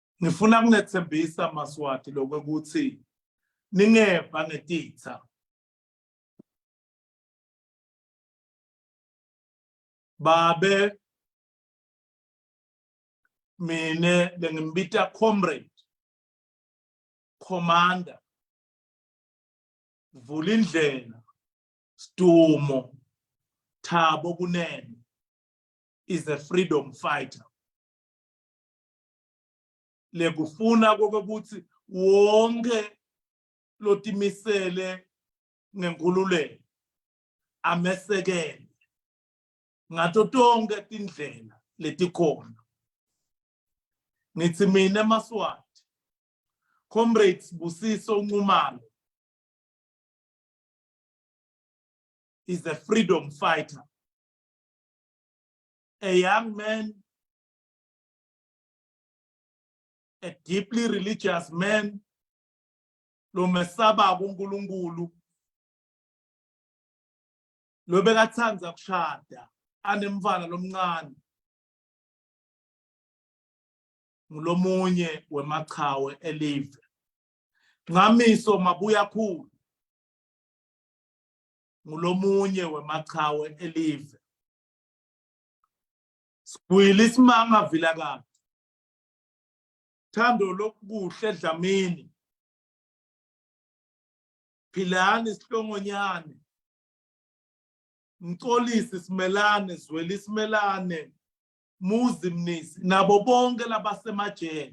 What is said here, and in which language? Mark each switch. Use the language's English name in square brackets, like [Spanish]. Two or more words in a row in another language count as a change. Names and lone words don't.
[Swati] ngifuna kunethembisa Maswati lokuthi ningeva ngetitha babe mine lengimbita [English] comrade commander [Swati] Vulindlela Stumo Thabo Kunene [English] is a freedom fighter. [Swati] Lekufuna kokuthi wonke lotimisele ngenkululeko amesekele ngato tonke tindlela letikhona. Ngithi mina Maswati [English] comrades Busiso Nxumalo is a freedom fighter, a young man, a deeply religious man, [Swati] lo mesaba uNkulunkulu, lo bekathanda kushada, anemfana lomncane, ngulomunye weMaqhawe elive. Ngamiso Mabuya Khulu, ngulomunye weMaqhawe elive. Sibuyile isimanga Vilakazi. Thando lokuhle Dlamini. Philani Sihlongonyane. Mxolisi Simelane, Zweli Simelane, Muzi Mnisi, nabo bonke labasemajele.